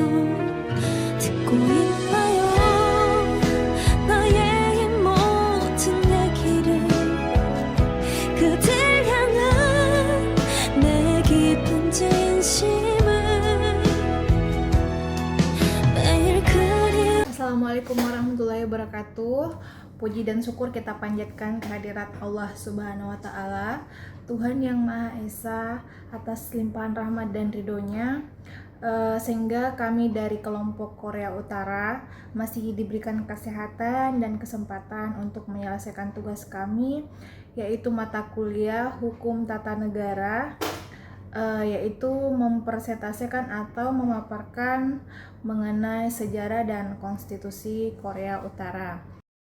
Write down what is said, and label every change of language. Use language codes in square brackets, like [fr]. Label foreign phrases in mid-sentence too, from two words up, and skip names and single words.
[ko] 듣고 있나요? 나의 이 모든 얘기를 그댈 향한 내 깊은 진심을 매일 그리워. [ar] السلام عليكم ورحمة الله وبركاته. [id] Puji dan syukur kita panjatkan kehadirat Allah [ar] سبحانه وتعالى, [id] Tuhan yang Maha Esa, atas limpahan rahmat dan ridhonya, sehingga kami dari kelompok Korea Utara masih diberikan kesehatan dan kesempatan untuk menyelesaikan tugas kami, yaitu mata kuliah Hukum Tata Negara, yaitu mempresentasikan atau memaparkan mengenai sejarah dan konstitusi Korea Utara.